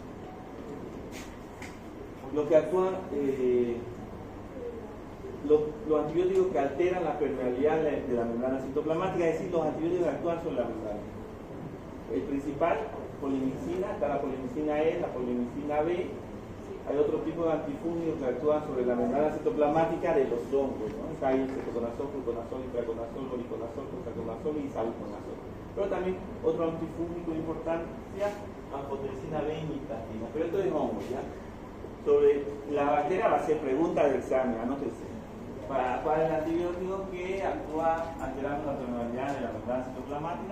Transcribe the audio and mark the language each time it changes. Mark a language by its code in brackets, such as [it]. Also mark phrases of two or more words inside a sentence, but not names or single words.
[es] Lo que actúan, los antibióticos que alteran la permeabilidad de la membrana citoplasmática, es decir, los antibióticos que actúan sobre la membrana. El principal, polimicina, está la polimicina E, la polimicina B. Hay otro tipo de antifúngicos que actúan sobre la membrana citoplasmática de los hongos, ¿no? Está ahí el cetoconazol, fluconazol, itraconazol, oriconazol, prosaconazol y salconazol. Pero también otro antifúngico de importancia, anfotericina B y nitatina. Pero esto es hongos, ¿ya? Sobre la bacteria va a ser pregunta del examen, anótese. ¿Cuál es el antibiótico que actúa alterando la permeabilidad de la membrana citoplasmática?